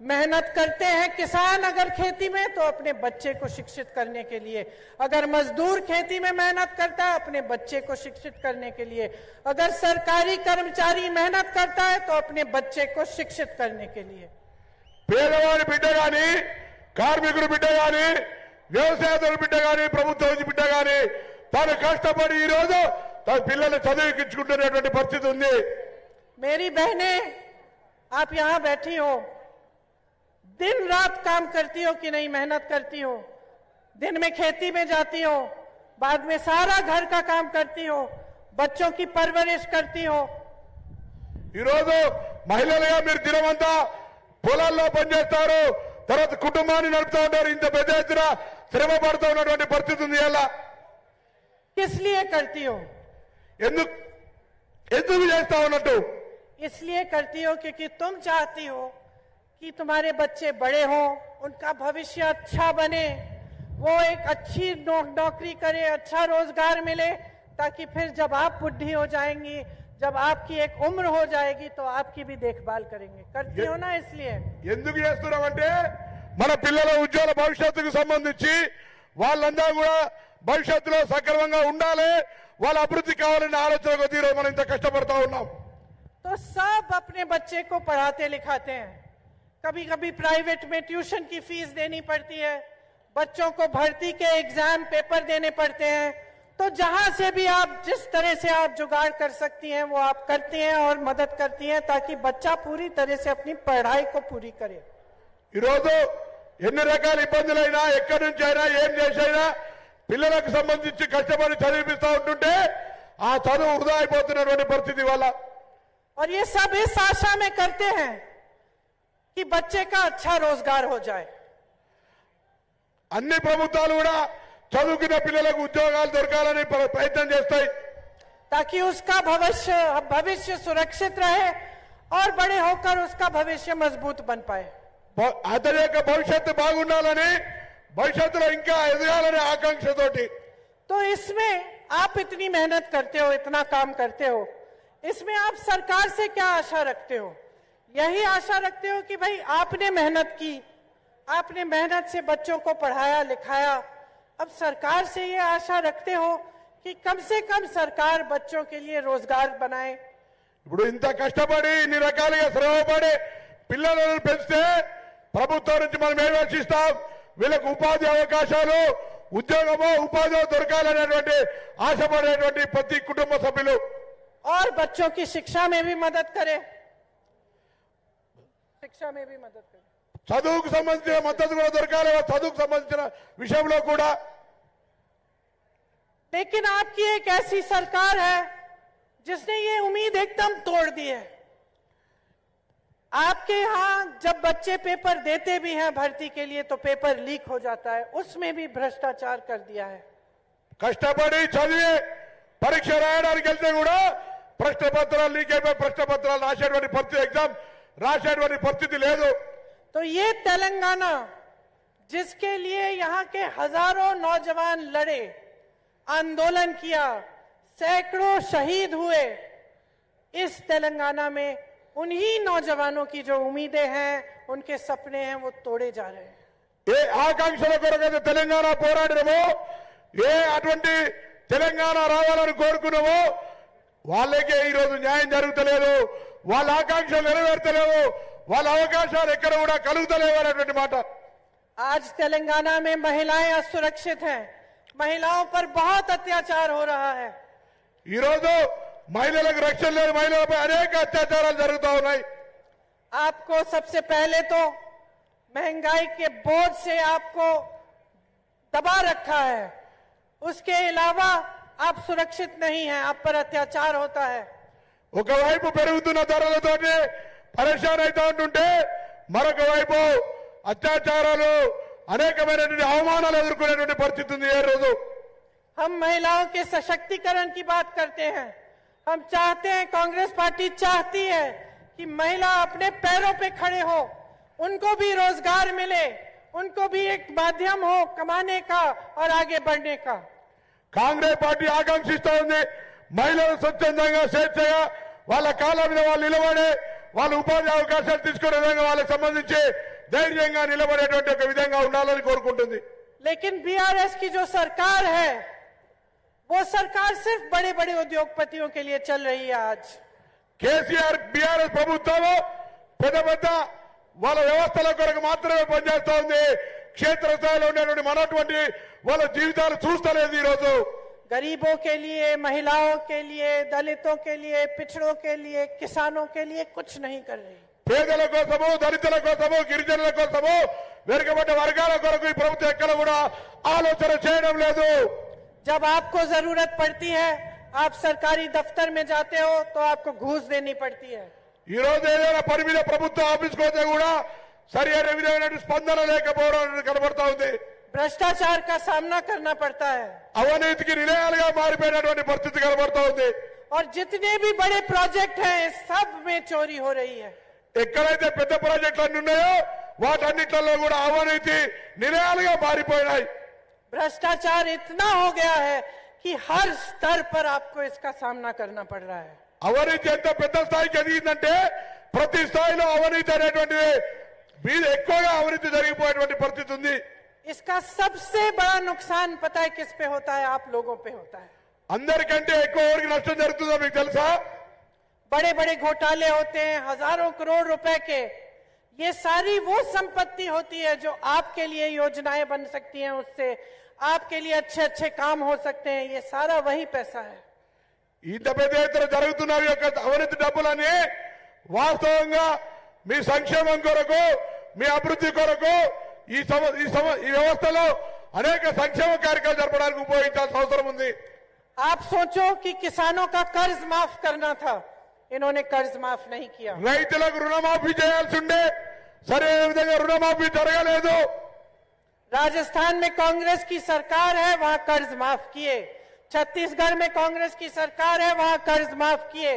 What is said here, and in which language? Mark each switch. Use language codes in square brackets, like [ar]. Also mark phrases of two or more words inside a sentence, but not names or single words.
[hi] मेहनत करते हैं किसान अगर खेती में तो अपने बच्चे को शिक्षित करने के लिए, अगर मजदूर खेती में मेहनत करता है अपने बच्चे को शिक्षित करने के लिए, अगर सरकारी कर्मचारी मेहनत करता है तो अपने बच्चे को शिक्षित करने के लिए। [te] పేదవాడి బిడ్డ గాని, కార్మికుడి బిడ్డ గాని, వ్యవసాయదారుడి బిడ్డ గాని, ప్రభుత్వ బిడ్డ గాని తాను కష్టపడి ఈ రోజు తన పిల్లల్ని చదివించుకుంటున్నటువంటి పరిస్థితి ఉంది. [hi] मेरी बहनें, आप यहाँ बैठी हो, दिन रात काम करती हो कि नहीं, मेहनत करती हो, दिन में खेती में जाती हो, बाद में सारा घर का काम करती हो, बच्चों की परवरिश करती हो। [te] ఈ రోజు మహిళలుగా మీరు దినమంతా పొలాల్లో పనిచేస్తారు, తర్వాత కుటుంబాన్ని నడుపుతూ ఉంటారు. ఇంత పెద్ద ఎత్తున శ్రమ పడుతూ ఉన్నటువంటి పరిస్థితి ఉంది. ఎలా [hi] किस लिए करती हो? [te] ఎందుకు చేస్తా ఉన్నట్టు? [hi] इसलिए करती हो क्योंकि तुम चाहती हो कि तुम्हारे बच्चे बड़े हों, उनका भविष्य अच्छा बने, वो एक अच्छी नौकरी करे, अच्छा रोजगार मिले, ताकि फिर जब आप बुढ़ी हो जाएंगी, जब आपकी एक उम्र हो जाएगी तो आपकी भी देखभाल करेंगे। करती हो ना? इसलिए [te] ఎందుకు చేస్తున్నామంటే మన పిల్లల ఉజ్వల భవిష్యత్తుకు సంబంధించి వాళ్ళందరూ కూడా భవిష్యత్తులో సక్రమంగా ఉండాలి, వాళ్ళ అభివృద్ధి కావాలనే ఆలోచన కొద్దీ ఈరోజు మనం ఇంత కష్టపడతా ఉన్నాం. [hi] तो सब अपने बच्चे को पढ़ाते लिखाते हैं, कभी कभी प्राइवेट में ट्यूशन की फीस देनी पड़ती है, बच्चों को भर्ती के [en] exam paper [hi] देने पड़ते हैं। तो जहां से भी आप जिस तरह से आप जुगाड़ कर सकती हैं वो आप करती हैं और मदद करती हैं ताकि बच्चा पूरी तरह से अपनी पढ़ाई को पूरी करे। [te] ఈ రోజు ఎన్ని రకాల ఇబ్బందులైనా ఎక్కడి నుంచి అయినా ఏం చేసైనా పిల్లలకు సంబంధించి కష్టపడి చదివిపిస్తూ ఉంటుంటే ఆ చదువు వృధా అయిపోతున్నటువంటి పరిస్థితి వల్ల [hi] और ये सब इस आशा में करते हैं कि बच्चे का अच्छा रोजगार हो जाए। [te] అన్ని ప్రభుత్వాలు కూడా చదువుకున్న పిల్లలకు ఉద్యోగాలు దొరకాలని ప్రయత్నం చేస్తాయి [hi] ताकि उसका भविष्य सुरक्षित रहे और बड़े होकर उसका भविष्य मजबूत बन पाए। [te] అతని యొక్క భవిష్యత్తు బాగుండాలని, భవిష్యత్తులో ఇంకా ఎదగాలనే ఆకాంక్షతోటి। [hi] तो इसमें आप इतनी मेहनत करते हो, इतना काम करते हो, इसमें आप सरकार से क्या आशा रखते हो? यही आशा रखते हो कि भाई आपने मेहनत की, आपने मेहनत से बच्चों को पढ़ाया लिखाया, अब सरकार से ये आशा रखते हो कि कम से कम सरकार बच्चों के लिए रोजगार बनाए। [te] ఇప్పుడు ఇంత కష్టపడి ఇన్ని రకాలుగా శ్రమపడి పిల్లలను పెంచితే ప్రభుత్వం నుంచి మనం ఏం ఆశిస్తాం? వీళ్ళకు ఉపాధి అవకాశాలు, ఉద్యోగమో ఉపాధి దొరకాలనేటువంటి ఆశపడేటువంటి ప్రతి కుటుంబ సభ్యులు [hi] और बच्चों की शिक्षा में भी मदद करे, शिक्षा में भी मदद करे, [te] చదువుకు సంబంధించిన మద్దతు కూడా దొరకాలి, చదువుకు సంబంధించిన విషయంలో కూడా। [hi] लेकिन आपकी एक ऐसी सरकार है जिसने ये उम्मीद एकदम तोड़ दी है। आपके यहां जब बच्चे पेपर देते भी हैं भर्ती के लिए तो [en] paper leak [hi] हो जाता है, उसमें भी भ्रष्टाचार कर दिया है। [te] కష్టపడి చదివి పరీక్ష రాయడానికి వెళ్తే కూడా ప్రశ్న పత్రాలు లీక్ అయిపోయి ప్రశ్న పత్రాలు రాసేటువంటి పరిస్థితి, ఎగ్జామ్ రాసేటువంటి పరిస్థితి లేదు। [hi] तो ये तेलंगाना जिसके लिए यहाँ के हजारों नौजवान लड़े, आंदोलन किया, सैकड़ों शहीद हुए, इस तेलंगाना में उन्हीं नौजवानों की जो उम्मीदें हैं, उनके सपने हैं, वो तोड़े जा रहे हैं। [te] ఏ ఆకాంక్షల కొరకైతే తెలంగాణ పోరాడినమో, ఏ అటువంటి తెలంగాణ రావాలని కోరుకున్నామో వాళ్ళకే ఈ రోజు న్యాయం జరుగుతలేదు, వాళ్ళ ఆకాంక్షలు నెరవేర్తలేవు, వాళ్ళ అవకాశాలు ఎక్కడ కూడా కలుగుతలేవు అనేటువంటి మాట। [hi] आज तेलंगाना में महिलाएं असुरक्षित हैं, महिलाओं पर बहुत अत्याचार हो रहा है। [te] ఈ రోజు మహిళలకు రక్షణ లేదు, మహిళలపై అనేక అత్యాచారాలు జరుగుతూ ఉన్నాయి। [hi] आपको सबसे पहले तो महंगाई के बोझ से आपको दबा रखा है, उसके अलावा आप सुरक्षित नहीं हैं, आप पर अत्याचार होता है। [te] ఒకవైపు పెరుగుతున్న ధరలతోటి పరేషాన్ అవుతూ ఉంటుంటే మరొక వైపు అత్యాచారాలు అనేకమైనటువంటి అవమానాలు ఎదుర్కొనేటువంటి పరిస్థితి ఉంది। ఏ రోజు [hi] हम महिलाओं के सशक्तिकरण की बात करते हैं, हम चाहते हैं, कांग्रेस पार्टी चाहती है कि महिला अपने पैरों पे खड़े हो, उनको भी रोजगार मिले, उनको भी एक माध्यम हो कमाने का और आगे बढ़ने का। [te] కాంగ్రెస్ పార్టీ ఆకాంక్షిస్తూ ఉంది మహిళలు స్వచ్ఛందంగా స్వేచ్ఛగా వాళ్ళ కాళ్ళ మీద వాళ్ళు నిలబడి వాళ్ళ ఉపాధి అవకాశాలు తీసుకునే విధంగా వాళ్ళకి సంబంధించి ధైర్యంగా నిలబడేటువంటి ఒక విధంగా ఉండాలని కోరుకుంటుంది. [hi] लेकिन बीआरएस की जो सरकार है वो सरकार सिर्फ बड़े बड़े उद्योगपतियों के लिए चल रही है. आज [te] కేసీఆర్ బీఆర్ఎస్ ప్రభుత్వం పెద్ద పెద్ద వాళ్ళ వ్యవస్థల కొరకు మాత్రమే పనిచేస్తా ఉంది. క్షేత్రస్థాయిలో ఉండేటువంటి మనటువంటి వాళ్ళ జీవితాలు చూస్తలేదు. ఈ రోజు [hi] गरीबों के लिए, महिलाओं के लिए, दलितों के लिए, पिछड़ों के लिए, किसानों के लिए कुछ नहीं कर रही. [te] పేదల కోసము, దళితుల కోసము, గిరిజనుల కోసము, వెనుకబడ్డ వర్గాల కొరకు ఈ ప్రభుత్వం ఎక్కడ కూడా ఆలోచన చేయడం లేదు. [hi] जब आपको जरूरत पड़ती है, आप सरकारी दफ्तर में जाते हो तो आपको घूस देनी पड़ती है. [te] ఈ రోజు ఏదైనా పని మీద ప్రభుత్వ ఆఫీస్కి పోతే కూడా సరి అయిన విధమైన స్పందన లేకపోవడం కనబడతా ఉంది. [hi] भ्रष्टाचार का सामना करना पड़ता है [te] అవినీతికి నిలయాలుగా మారిపోయినటువంటి పరిస్థితి కనబడతా ఉంది. [hi] और जितने भी बड़े प्रोजेक्ट हैं सब में चोरी हो रही है. [te] ఎక్కడైతే పెద్ద ప్రాజెక్టులు అన్ని ఉన్నాయో వాటన్నిటిలో కూడా అవినీతి నిలయాలుగా మారిపోయినాయి. [hi] भ्रष्टाचार इतना हो गया है कि हर स्तर पर आपको इसका सामना करना पड़ रहा है. [te] అవినీతి ఎంత పెద్ద స్థాయికి ఎదిగిందంటే ప్రతి స్థాయిలో అవినీతి అనేటువంటిది మీద ఎక్కువగా అవినీతి జరిగిపోయేటువంటి పరిస్థితి ఉంది. [hi] इसका सबसे बड़ा नुकसान पता है किस पे होता है? आप लोगों पे होता है. [te] అందరికంటే ఎక్కువ ఎవరికి నష్టం జరుగుతుందో మీకు తెలుసా? [hi] बड़े बड़े घोटाले होते हैं हजारों करोड़ रुपए के. ये सारी वो संपत्ति होती है जो आपके लिए योजनाएं बन सकती हैं, उससे आपके लिए अच्छे अच्छे काम हो सकते हैं. ये सारा वही पैसा है. [te] ఇంత పెద్ద ఎత్తున జరుగుతున్న ఈ యొక్క అవినీతి డబ్బులని వాస్తవంగా మీ సంక్షేమం కొరకు, మీ అభివృద్ధి కొరకు ఈ వ్యవస్థలో అనేక సంక్షేమ కార్యక్రమాలు జరపడానికి ఉపయోగించాల్సిన అవసరం ఉంది. [hi] आप सोचो कि किसानों का कर्ज माफ करना था, इन्होंने कर्ज माफ नहीं किया. [te] రైతులకు రుణమాఫీ చేయాల్సి ఉండే సరైన విధంగా రుణమాఫీ జరగలేదు. [hi] राजस्थान में कांग्रेस की सरकार है, वहां कर्ज माफ किए. छत्तीसगढ़ में कांग्रेस की सरकार है, वहां कर्ज माफ किए.